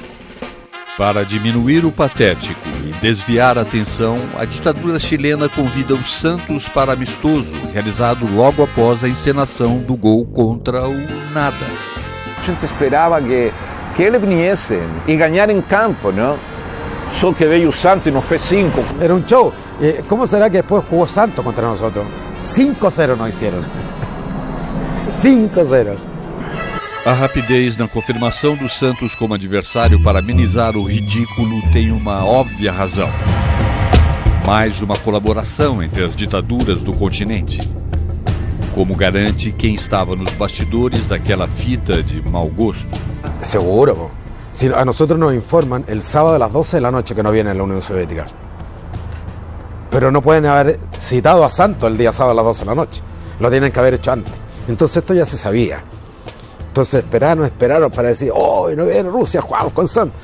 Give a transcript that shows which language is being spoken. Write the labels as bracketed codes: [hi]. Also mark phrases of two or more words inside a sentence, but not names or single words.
[pt] Para diminuir o patético e desviar a atenção, a ditadura chilena convida o Santos para amistoso, realizado logo após a encenação do gol contra o nada. A gente esperava que eles viessem e ganhar em campo, não? Só que veio o Santos e nos fez 5. [es] Era un show. ¿Cómo será que después jugó Santos contra nosotros? 5-0 nos hicieron. 5-0. [pt] A rapidez na confirmação do Santos como adversário para amenizar o ridículo tem uma óbvia razão. Mais uma colaboração entre as ditaduras do continente. Como garante quem estava nos bastidores daquela fita de mau gosto. [es] Seguro. Si a nosotros nos informan el sábado a las 12 de la noche que no viene la Unión Soviética. Pero no pueden haber citado a Santos el día sábado a las 12 de la noche. Lo tienen que haber hecho antes. Entonces esto ya se sabía. Entonces esperaron para decir, oh, no viene Rusia, jugamos con Santos.